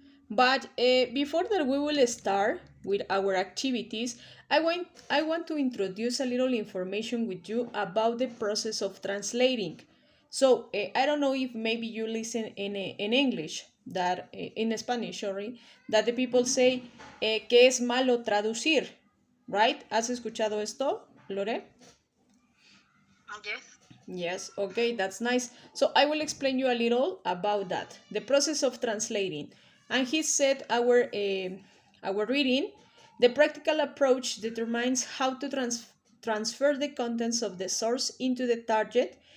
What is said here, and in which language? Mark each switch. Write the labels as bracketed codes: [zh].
[en] But before that we will start with our activities, I want to introduce a little information with you about the process of translating. So I don't know if maybe you listen in English, that in Spanish, sorry, that the people say [es] que es malo traducir, [en] right? [es] ¿Has escuchado esto, Lore? [en] Yes. Yes, okay, that's nice. So I will explain you a little about that, the process of translating. And he said our reading, the practical approach determines how to transfer the contents of the source into the target.